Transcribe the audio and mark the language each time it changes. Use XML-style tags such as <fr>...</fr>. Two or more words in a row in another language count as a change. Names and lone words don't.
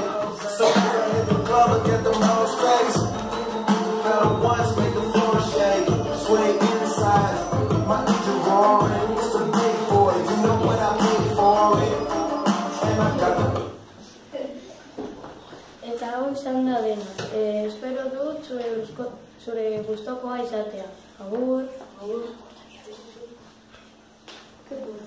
<en>So I hit the club, look at them hoes' face. Fell once, make the floor shake. Sway inside, my DJ roaring. It's the big boy, you know what I paid for it. And I got it.</en> <eu>Eta hau izan da dena. Espero dut zure gustokoa izatea. Agur.</eu>